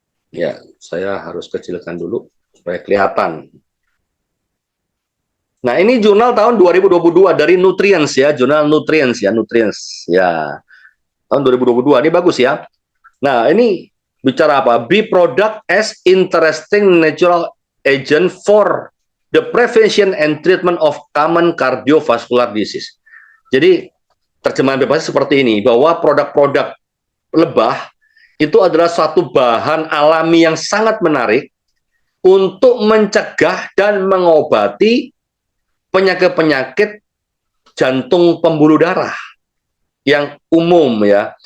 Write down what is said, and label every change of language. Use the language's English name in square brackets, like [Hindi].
[Indonesian] Ya, saya harus kecilkan dulu supaya kelihatan. Nah, ini jurnal tahun 2022 dari Nutrients ya, jurnal Nutrients ya, Nutrients ya. Tahun 2022, ini bagus ya. Nah, ini bicara apa? [English] Bee product as interesting natural agent for the prevention and treatment of common cardiovascular disease. [Indonesian] Jadi, terjemahan bebasnya seperti ini, bahwa produk-produk lebah itu adalah suatu bahan alami yang sangat menarik untuk mencegah dan mengobati penyakit-penyakit jantung pembuluh darah yang umum ya.